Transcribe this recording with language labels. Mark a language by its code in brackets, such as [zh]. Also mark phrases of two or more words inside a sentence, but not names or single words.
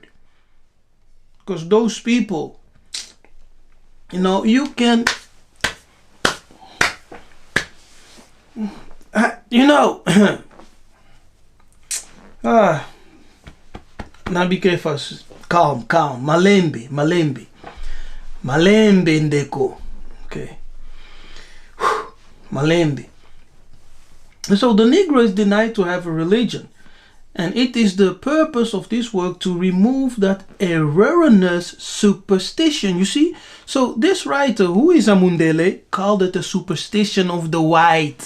[en] Because those people, you know, you can, you know, now be Kefas, calm, [ln] Malembe ndeko. Okay. Malembe. [en] So the Negro is denied to have a religion. And it is the purpose of this work to remove that erroneous superstition. You see? So this writer, who is Amundele, called it a superstition of the white.